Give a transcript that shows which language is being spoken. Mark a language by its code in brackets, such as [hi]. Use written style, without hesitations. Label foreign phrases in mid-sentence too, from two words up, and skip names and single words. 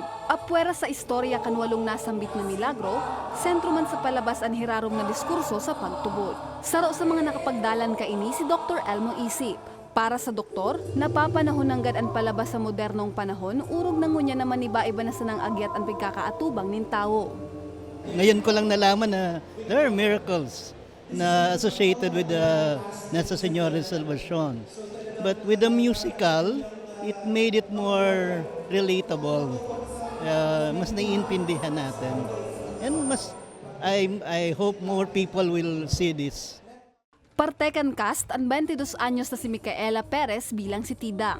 [bik] Apwera sa istorya kan 8 nasambit na milagro, sentro man sa palabas ang hirarom na diskurso sa pagtubod. Saro sa mga nakapagdalan kaini si Dr. Elmo Isip. Para sa doktor, napapanahon hanggang ang palabas sa modernong panahon, urog na ngunya naman iba-iba na sanang agyat ang pagkakaatubang nin tao. [tl] Ngayon ko lang nalaman na [en] there are miracles [tl] na [en] associated with [tl] the Nuestra Señora de Salvacion. [en] But with the musical, it made it more relatable. [tl] Mas naiintindihan natin. [en] And I hope more people will see this. [bik] Partekan cast ang 22 anyos na si Micaela Perez bilang si Tidang.